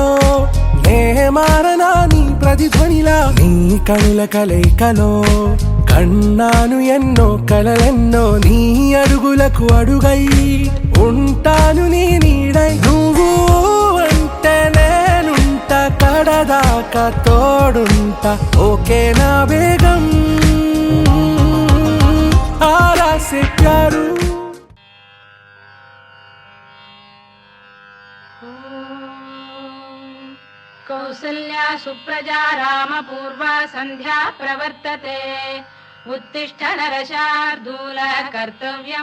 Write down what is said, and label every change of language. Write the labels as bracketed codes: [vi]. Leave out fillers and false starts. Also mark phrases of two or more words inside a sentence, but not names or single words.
[te] నే మారనా నీ ప్రతిధ్వనిలా నీ కనుల కలయికలో కన్నాను ఎన్నో కలలెన్నో నీ అడుగులకు అడుగై ఉంటాను నీ నీడై నువ్వు అంటే నేనుంట కడదాకా తోడుంటా ఓకే నా బేగం आरा से प्यारू [sa] कौसल्या सुप्रजा राम पूर्वा संध्या प्रवर्तते उत्तिष्ठ नरशार्दूल कर्तव्यं